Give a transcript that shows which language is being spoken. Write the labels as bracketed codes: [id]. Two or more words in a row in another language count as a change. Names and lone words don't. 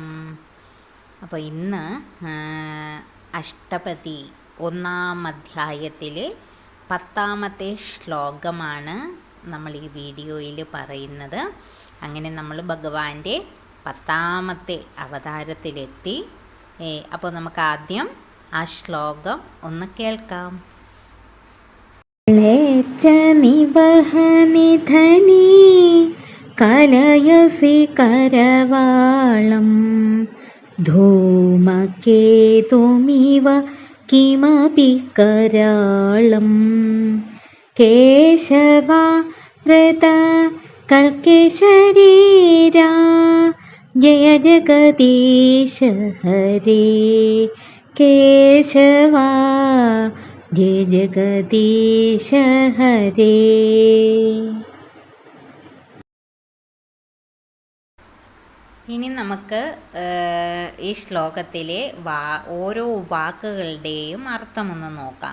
[ml] അപ്പോൾ ഇന്ന് അഷ്ടപതി 1-ാം അധ്യായത്തിലെ 10-ാമത്തെ ശ്ലോകമാണ് നമ്മൾ ഈ വീഡിയോയിൽ പറയുന്നത്. അങ്ങനെ നമ്മൾ ഭഗവാന്റെ 10-ാമത്തെ അവതാരത്തിലെത്തി. അപ്പോൾ നമുക്ക് ആദ്യം ആ ശ്ലോകം ഒന്ന് കേൾക്കാം. [sa] निवहनिधनी कलयसि करवाळं धूमकेतुमिव किमपि कराळं केशवा वृत कल्किशरीरा जय जगदीश हरे केशवा ജയ ജഗദീശ ഹരേ. [ml] ഇനി നമുക്ക് ഈ ശ്ലോകത്തിലെ ഓരോ വാക്കുകളുടെയും അർത്ഥമൊന്ന് നോക്കാം.